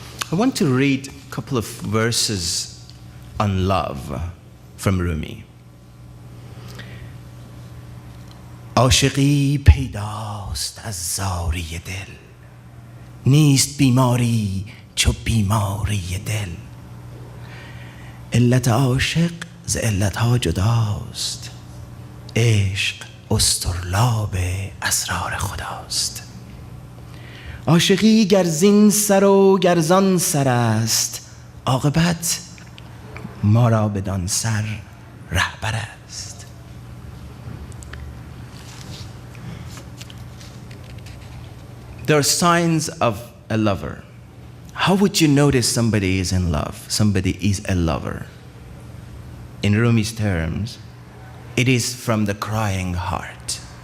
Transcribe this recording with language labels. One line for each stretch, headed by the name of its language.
English: I want to read a couple of verses on love from Rumi.
Persian: عاشقی پیداست از زاری دل، نیست بیماری چو بیماری دل. علت عاشق ز علتها جداست، عشق اصطرلاب اسرار خداست. عاشقی گر زین سر و گر زان سر است، عاقبت ما را بدان سر رهبر است.
English: There are signs of a lover. How would you notice somebody is in love? Somebody is a lover. In Rumi's terms, it is from the crying heart.